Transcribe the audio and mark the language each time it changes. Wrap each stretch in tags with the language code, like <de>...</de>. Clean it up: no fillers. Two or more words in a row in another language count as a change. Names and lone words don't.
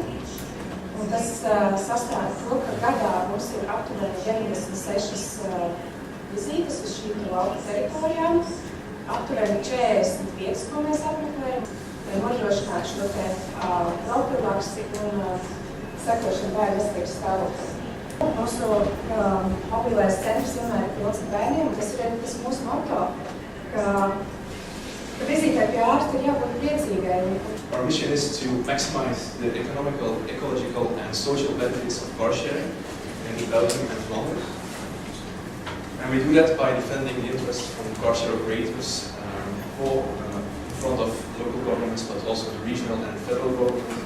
<lv>Un tas sastāv to, ka gadā mums ir aptuveni 96 vizītes uz šīm lauku teritorijām, aptuveni 45, ko mēs apmeklējam, lai nodrošinātu šo te profilaksi un sekošanu bērnu veselības stāvokli. Mūsu mobilais centrs vienmēr ir pilns ar bērniem, un tas ir tas mūsu moto, ka vizītē pie ārsta ir jābūt priecīgai.</lv> <en>Our mission is to maximize the economical, ecological and social benefits of car sharing in Belgium and Flanders. And we do that by defending the interests from car share operators in front of local governments, but also the regional and federal government.</en>